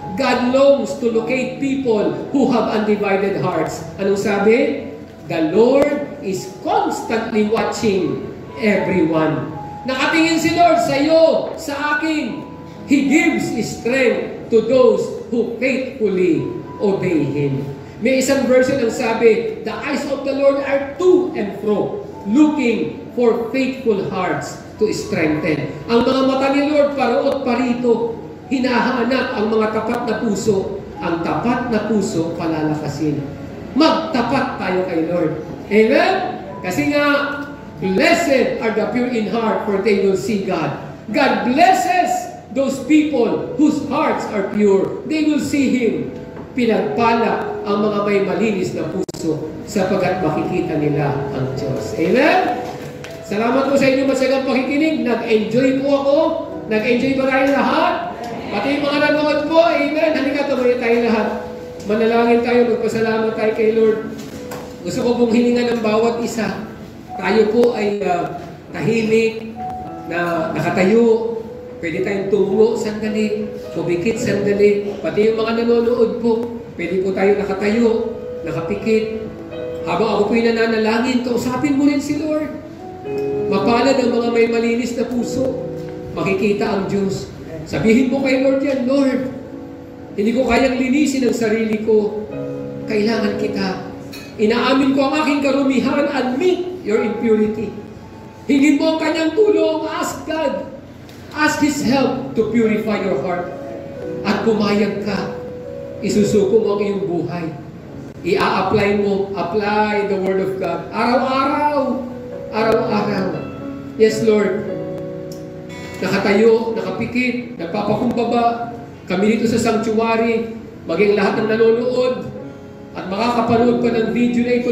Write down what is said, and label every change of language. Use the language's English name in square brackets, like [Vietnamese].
[English] God longs to locate people who have undivided hearts. [Filipino] Anong sabi? [English] The Lord is constantly watching everyone. [Filipino] Nakatingin si Lord sa iyo, sa akin. [English] He gives strength to those who faithfully obey Him. [Filipino] May isang version ang sabi, [English] the eyes of the Lord are to and fro, looking for faithful hearts to strengthen. [Filipino] Ang mga mata ni Lord paro't parito, hinahanap ang mga tapat na puso. Ang tapat na puso palalakasin. Magtapat tayo kay Lord. Amen? Kasi nga, [English] blessed are the pure in heart, for they will see God. God blesses those people whose hearts are pure. They will see Him. [Filipino] Pinagpala ang mga may malinis na puso sapagkat makikita nila ang Diyos. Amen? Salamat po sa inyo masagang pakikinig. Nag-enjoy po ako. Nag-enjoy ba tayo lahat? Pati yung mga nanood po. Amen? Halika, tumayo tayo lahat. Manalangin tayo, magpasalamat tayo kay Lord. Gusto ko pong hiningan ng bawat isa. Tayo po ay tahimik na nakatayo. Pwede tayong tungo sandali, pumikit sandali. Pati yung mga nanonood po, pwede po tayo nakatayo, nakapikit. Habang ako po'y nananalangin, kausapin mo rin si Lord. Mapalad ang mga may malinis na puso. makikita ang Diyos. Sabihin mo kay Lord yan, Lord, hindi ko kayang linisin ang sarili ko. Kailangan kita. Inaamin ko ang aking karumihan. [English] Admit your impurity. [Filipino] Hingin mo ang kanyang tulong. [English] Ask God. Ask His help to purify your heart. [Filipino] At pumayag ka. Isusuko mo ang iyong buhay. I-a-apply mo. [English] Apply the Word of God. [Filipino] Araw-araw. Araw-araw. [English] Yes, Lord. [Filipino] Nakatayo, nakapikit, nagpapakumbaba. Kami dito sa sanctuary, maging lahat ng nanonood at makakapanood pa ng video na ito.